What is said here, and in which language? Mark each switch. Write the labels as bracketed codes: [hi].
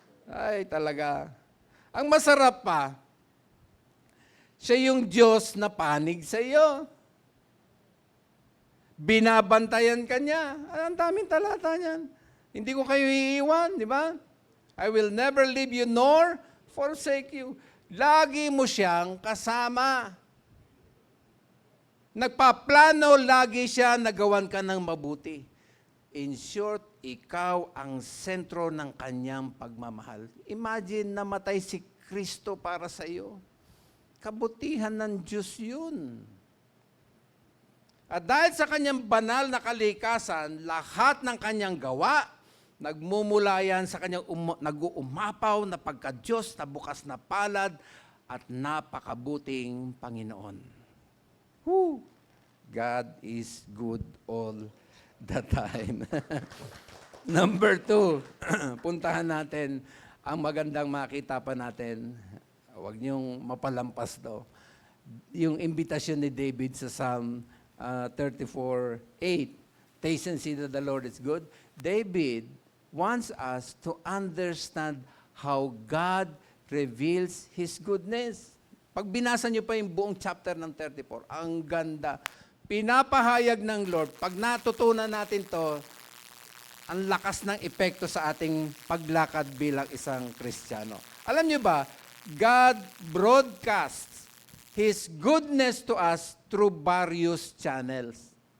[tl] Ay, talaga. Ang masarap pa, siya yung Diyos na panig sa iyo. Binabantayan ka niya. Ang daming talata niyan. Hindi ko kayo iiwan, di ba? [en] I will never leave you nor forsake you. [tl] Lagi mo siyang kasama. Nagpaplano, lagi siya nagawan ka ng mabuti. [en] In short, [tl] ikaw ang sentro ng kanyang pagmamahal. Imagine namatay si Kristo para sa iyo. Kabutihan ng Diyos yun. At dahil sa kanyang banal na kalikasan, lahat ng kanyang gawa, Nagmumula yan sa kanyang nag-uumapaw na pagka-Diyos na bukas na palad at napakabuting Panginoon. Woo! [en] God is good all the time. [tl] Number 2, puntahan natin ang magandang makita pa natin. Huwag niyong mapalampas to. Yung imbitasyon ni David sa Psalm 34:8. [en] Taste and see that the Lord is good. David wants us to understand how God reveals His goodness. [tl] Pag binasa niyo pa yung buong chapter ng 34, ang ganda. Pinapahayag ng Lord, pag natutunan natin to, ang lakas ng epekto sa ating paglakad bilang isang Kristiyano. Alam niyo ba, [en] God broadcasts His goodness to us through various channels.